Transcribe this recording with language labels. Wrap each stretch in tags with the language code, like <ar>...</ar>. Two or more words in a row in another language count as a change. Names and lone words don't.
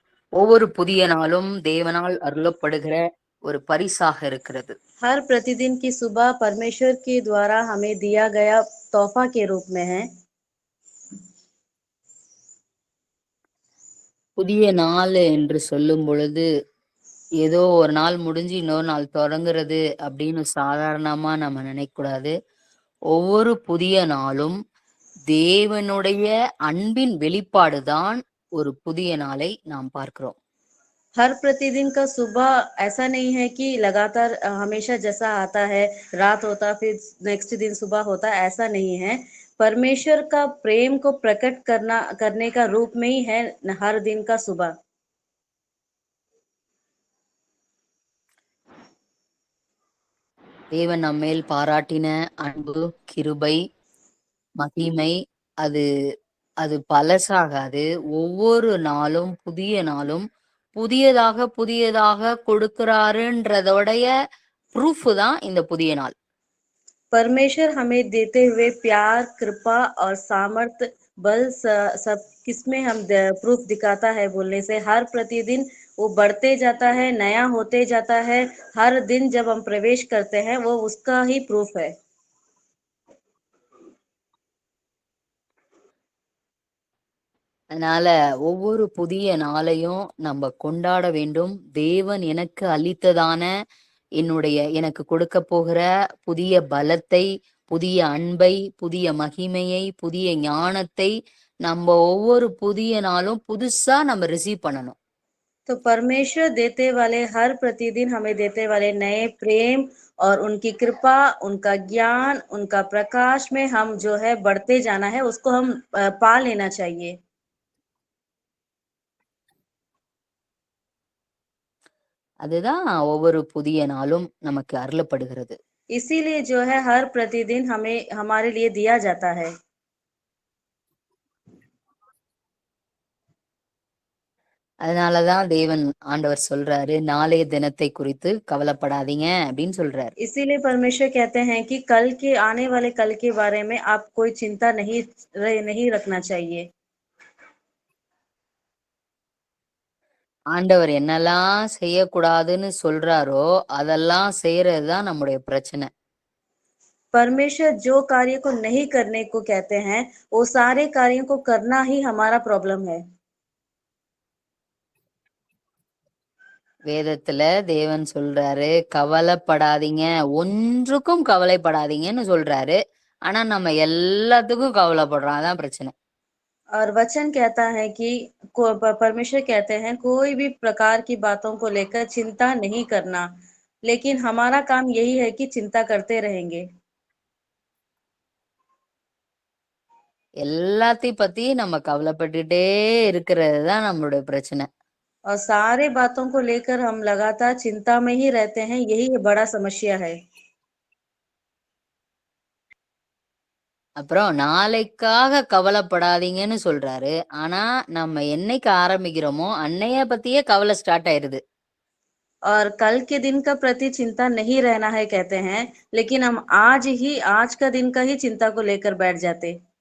<ta>ஒவ்வொரு புதிய நாளும் தேவனால் அருளப்படுகிற ஒரு பரிசாக இருக்கிறது.</ta> <hi>हर प्रतिदिन की सुबह परमेश्वर के द्वारा हमें दिया गया तोहफा के रूप में है।</hi> <ta>புதிய நாள் என்று சொல்லும் பொழுது, ஏதோ ஒரு நாள் முடிஞ்சு இன்னொரு நாள் தொடங்குறது அப்படின்னு சாதாரணமா நம்ம நினைக்கக்கூடாது. ஒவ்வொரு புதிய நாளும் தேவனுடைய அன்பின் வெளிப்பாடுதான் ஒரு புதிய நாளை நாம் பார்க்கிறோம்.</ta> <hi>हर प्रतिदिन का सुबह ऐसा नहीं है कि लगातार हमेशा जैसा आता है, रात होता फिर नेक्स्ट दिन सुबह होता, ऐसा नहीं है। परमेश्वर का प्रेम को प्रकट करने का रूप में ही है हर दिन का सुबह।</hi> <ta>தேவன் நம்மேல் பாராட்டின அன்பு, கிருபை, மகிமை அது அது பழசாகாது. ஒவ்வொரு நாளும் புதிய நாளும் புதியதாக புதியதாக கொடுக்கிறாருன்றதோடைய ப்ரூஃப் தான் இந்த புதிய நாள்.</ta> <hi>परमेश्वर हमें देते हुए प्यार, कृपा और सामर्थ, बल सब किसमें हम प्रूफ दिखाता है बोलने से हर प्रतिदिन वो बढ़ते जाता है, नया होते जाता है। हर दिन जब हम प्रवेश करते हैं वो उसका ही प्रूफ है।</hi> <ta>அதனால ஒவ்வொரு புதிய நாளையும் நம்ம கொண்டாட வேண்டும். தேவன் எனக்கு அளித்ததான எனக்கு கொடுக்க போகிற புதிய பலத்தை, புதிய அன்பை, புதிய மகிமையை, புதிய ஞானத்தை நம்ம ஒவ்வொரு புதிய நாளும் புதுசா நம்ம ரிசீவ் பண்ணணும்.</ta> <hi>तो परमेश्वर देते वाले हर प्रतिदिन हमें देते वाले नए प्रेम और उनकी कृपा, उनका ज्ञान, उनका प्रकाश में हम जो है बढ़ते जाना है, उसको हम पा लेना चाहिए।</hi> <ta>அதுதான் ஒவ்வொரு புதிய நாளும் நமக்கு அருளப்படுகிறது.</ta> <hi>इसीलिए जो है हर प्रतिदिन हमें हमारे लिए दिया जाता है।</hi> <ta>அதனாலதான் தேவன் ஆண்டவர் சொல்றாரு, நாளைய தினத்தை குறித்து கவலைப்படாதீங்க அப்படின்னு சொல்றாரு.</ta> <hi>इसीलिए परमेश्वर कहते हैं कि कल के आने वाले कल के बारे में आप कोई चिंता नहीं रखना चाहिए।</hi> <ta>ஆண்டவர் என்னெல்லாம் செய்யக்கூடாதுன்னு சொல்றாரோ அதெல்லாம் செய்யறதுதான் நம்முடைய பிரச்சனை.</ta> <hi>परमेश्वर जो कार्य को नहीं करने को कहते हैं, वो सारे कार्यों को करना ही हमारा प्रॉब्लम है।</hi> <ta>வேதத்துல தேவன் சொல்றாரு, கவலைப்படாதீங்க, ஒன்றுக்கும் கவலைப்படாதீங்கன்னு சொல்றாரு. ஆனா நம்ம எல்லாத்துக்கும் கவலைப்படுறோம், அதான் பிரச்சனை.</ta> <hi>और वचन कहता है कि परमेश्वर कहते हैं कोई भी प्रकार की बातों को लेकर चिंता नहीं करना, लेकिन हमारा काम यही है कि चिंता करते रहेंगे।</hi> <ta>எல்லாத்தையும் பத்தி நம்ம கவலைப்பட்டுட்டே இருக்கிறது தான் நம்மளுடைய பிரச்சனை.</ta> <hi>और सारे बातों को लेकर हम लगातार चिंता में ही रहते हैं, यही बड़ा समस्या है।</hi> <ta>அப்புறம் நாளைக்காக கவலைப்படாதீங்கன்னு சொல்றாரு. ஆனா நம்ம என்னைக்கு ஆரம்பிக்கிறோமோ அன்னைய பத்தியே கவலை ஸ்டார்ட் ஆயிருது.</ta> <hi>और कल के दिन का प्रति चिंता नहीं रहना है कहते हैं, लेकिन हम आज का दिन का ही चिंता को लेकर बैठ जाते।</hi>